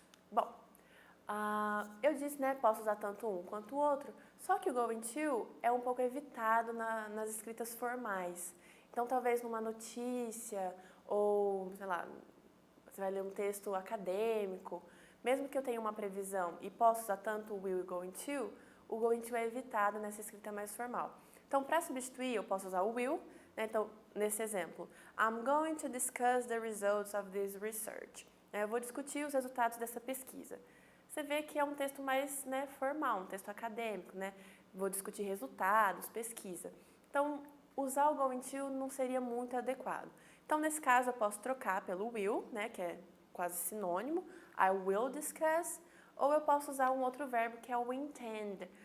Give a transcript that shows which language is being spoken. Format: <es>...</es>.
<pt>Bom, eu disse, né, posso usar tanto um quanto o outro, só que o going to é um pouco evitado nas escritas formais. Então talvez numa notícia ou, sei lá, você vai ler um texto acadêmico, mesmo que eu tenha uma previsão e possa usar tanto o will e o going to é evitado nessa escrita mais formal. Então, para substituir, eu posso usar o will, né? Então, nesse exemplo,</pt> <en>I'm going to discuss the results of this research.</en> <pt>Eu vou discutir os resultados dessa pesquisa. Você vê que é um texto mais, né, formal, um texto acadêmico, né? Vou discutir resultados, pesquisa. Então, usar o going to não seria muito adequado. Então, nesse caso, eu posso trocar pelo will, né, que é quase sinônimo,</pt> <en>I will discuss,</en> <pt>ou eu posso usar um outro verbo que é o intend.</pt>